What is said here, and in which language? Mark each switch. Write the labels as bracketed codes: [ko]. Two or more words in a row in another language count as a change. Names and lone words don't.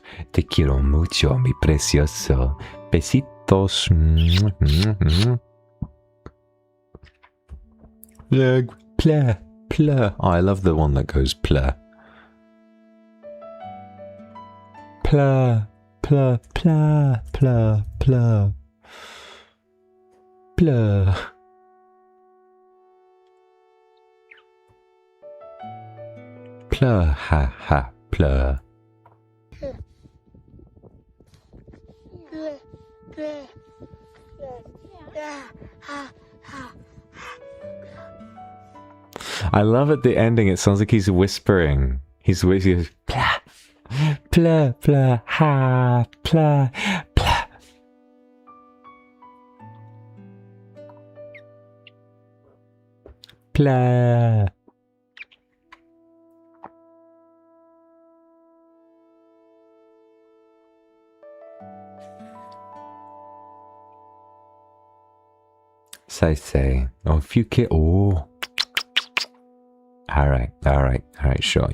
[es] Te quiero mucho, mi precioso. Besitos. Pleh. Pleh. [en] Oh, I love the one that goes pleh. Pleh. Pleh. Pleh. Pleh. Pleh. Pleh. Pleh. Ha ha. Plur. I love at the ending, it sounds like he's whispering. He's whispering, plah, plah, plah, ha, plah, plah. Plah. Say. Oh, a few Oh. Alright, sure.